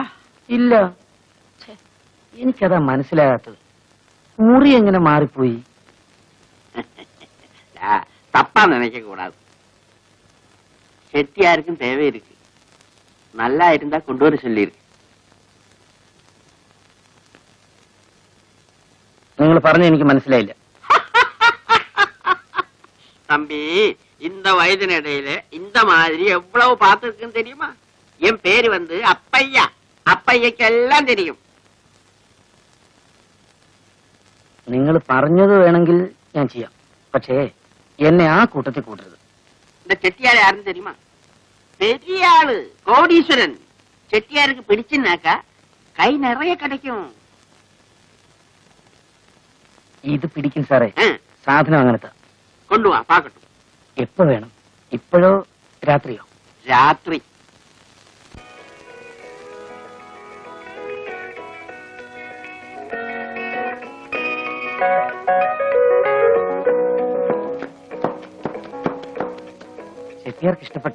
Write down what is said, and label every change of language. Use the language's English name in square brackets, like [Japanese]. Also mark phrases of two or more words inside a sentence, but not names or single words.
[Malayalam] ഇല്ല, എനിക്കതാ മനസ്സിലാകാത്തത്. മുറി എങ്ങനെ മാറിപ്പോയി? [Tamil] தப்பா நினைக்க கூடாது. செட்டியாருக்கும் தேவை இருக்கு. நல்லா இருந்தா கொண்டு வர சொல்லி இருக்கு. [Malayalam] നിങ്ങൾ പറഞ്ഞ എനിക്ക് മനസ്സിലായില്ല. [Tamil] தம்பி, இந்த வயதினிடையில இந்த மாதிரி எவ்வளவு பார்த்திருக்குன்னு தெரியுமா? என் பேரு வந்து அப்பையா. அப்பையக்கு எல்லாம் தெரியும். [Malayalam] നിങ്ങൾ പറഞ്ഞത് വേണമെങ്കിൽ ഞാൻ ചെയ്യാം, പക്ഷേ എന്നെ ആ കൂട്ടത്തിൽ കൂട്ടരുത്. [Tamil] இந்த செட்டியார் யாருன்னு தெரியுமா? பெரிய ஆளு, கோடீஸ்வரன். [Malayalam] ചെട്ടിയാർക്ക് പിടിച്ചിന്നാക്ക കൈ നിറയെ കിടക്കും. ഇത് പിടിക്കും സാറേ. ആ, സാധനം അങ്ങനത്തെ. കൊണ്ടുവാ പാക്കട്ടു. എപ്പോ വേണം? ഇപ്പോഴോ രാത്രിയോ? രാത്രി. ചെട്ടിയാർക്ക് ഇഷ്ടപ്പെട്ടോ?